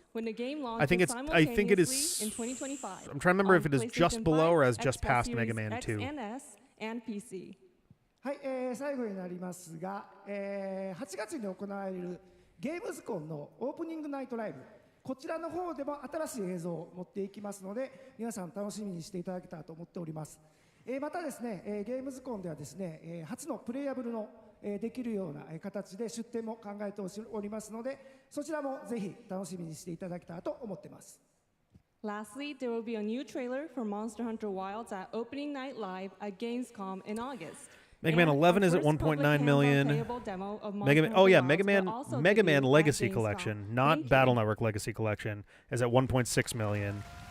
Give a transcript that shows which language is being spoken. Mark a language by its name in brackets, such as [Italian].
[English] I think it is. I'm trying to remember if it is just below or has just passed Mega Man 2. [Japanese] はい、最後になりますが、8月に行われるゲームズコンのオープニングナイトライブ、こちらの方でも新しい映像を持っていきますので、皆さん楽しみにしていただけたらと思っております。またですね、ゲームズコンではですね、初のプレイヤブルのできるような形で出展も考えておりますので、そちらもぜひ楽しみにしていただけたらと思っています。 [English] Lastly, there will be a new trailer for Monster Hunter Wilds at Opening Night Live at Gamescom in August. Mega Man 11 is at 1.9 million. Mega Man Legacy Collection, not Battle Network Legacy Collection, is at 1.6 million.